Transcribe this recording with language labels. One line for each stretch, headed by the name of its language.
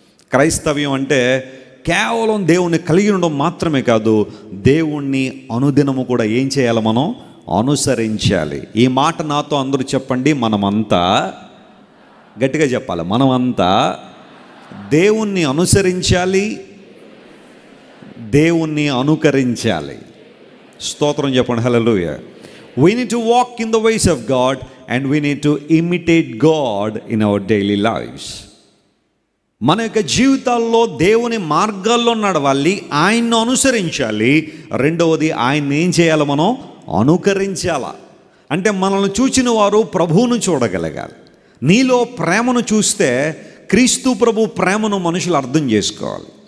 Telugu: క్రైస్తవ్యం అంటే కేవలం దేవుణ్ణి కలిగి ఉండడం మాత్రమే కాదు, దేవుణ్ణి అనుదినము కూడా ఏం చేయాలి? మనం అనుసరించాలి. ఈ మాట నాతో అందరూ చెప్పండి, మనమంతా గట్టిగా చెప్పాలి, మనమంతా దేవుణ్ణి అనుసరించాలి, దేవుణ్ణి అనుకరించాలి. స్తోత్రం చెప్పండి, హల్లెలూయా.
English: We need to walk in the ways of God and we need to imitate God in our daily lives.
Telugu: మన యొక్క జీవితాల్లో దేవుని మార్గాల్లో నడవాలి, ఆయన్ను అనుసరించాలి. రెండవది, ఆయన్ని ఏం చేయాలి? మనం అనుకరించాలా. అంటే మనల్ని చూచిన వారు ప్రభువును చూడగలగాలి. నీలో ప్రేమను చూస్తే క్రీస్తు ప్రభు ప్రేమను మనుషులు అర్థం చేసుకోవాలి.